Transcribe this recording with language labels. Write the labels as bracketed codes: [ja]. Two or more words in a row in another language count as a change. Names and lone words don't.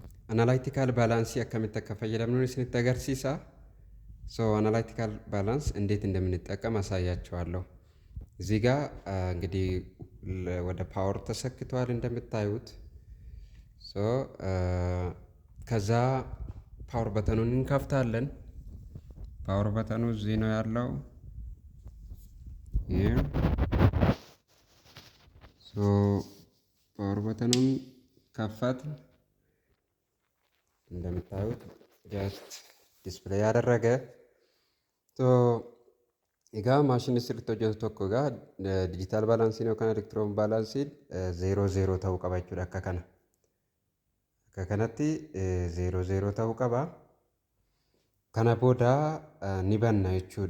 [en] Analytical balance [om] akkamitti akka fayyadamnu isinitti agarsiisa. [en] analytical balance [am] እንዴት እንደምንጠቀም አሳያችኋለሁ። እዚህ ጋር እንግዲህ ወደ ፓወር ተሰክቷል እንደምታዩት። ከዛ [en] power button [am] እንከፍታለን። [en] power button [am] እዚህ ነው ያለው። [en] power button [am] ከፈት እንደምታዩት [en] just display [am] ያደረገ [om] egaa maashinni sirriitti hojjetu tokko egaa [en] diijitaal baalaansiin [om] yookaan [en] elektiroon baalaansiin [om] 00 ta'uu qaba jechuudha. Akka kanatti 00 ta'uu qaba. Kana booda ni banna jechuudha.